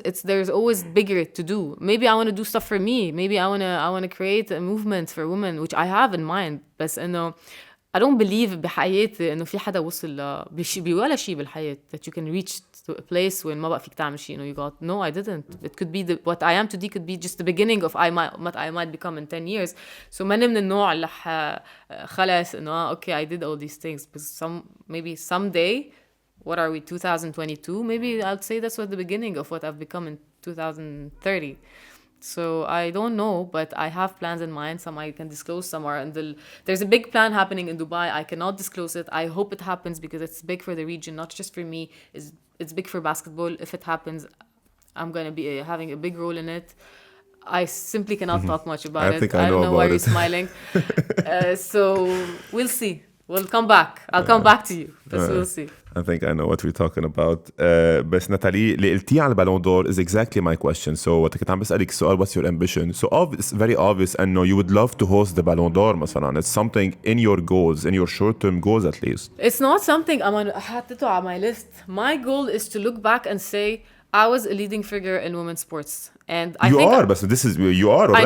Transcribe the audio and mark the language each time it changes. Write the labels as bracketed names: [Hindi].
[English] There's always bigger to do. Maybe I want to do stuff for me. Maybe I want to create a movement for women, which I have in mind. [Arabic] بس إنه [English] I don't believe [Arabic] بحياتي إنه في حدا وصل بولا شيء بالحياة [English] that you can reach to a place when [Arabic] ما بقى فيك تعمل شيء. [English] You got no, I didn't. It could be what I am today could be just the beginning of what I might become in 10 years. So [Arabic] ما من النوع اللي خلاص إنه [English] okay I did all these things. But maybe someday, what are we 2022? Maybe I'll say that's what the beginning of what I've become in 2030. So I don't know, but I have plans in mind. Some I can disclose, some are there's a big plan happening in Dubai. I cannot disclose it. I hope it happens because it's big for the region, not just for me. It's big for basketball. If it happens, I'm going to be having a big role in it. I simply cannot talk much about it. I don't know why you're smiling. So we'll see. We'll come back. I'll come back to you. But we'll see. I think I know what we're talking about. [Arabic] بس ناتالي اللي قلتيه على البالون دور [English] is exactly my question. [Arabic] So وقت كنت عم بسألك السؤال [English] what's your ambition? So it's very obvious إنه you would love to host the Ballon d'Or مثلا. It's something in your goals, in your short-term goals at least. It's not something [Arabic] حطيته على [English] my list. My goal is to look back and say I was a leading figure in women's sports. And I think but you are already.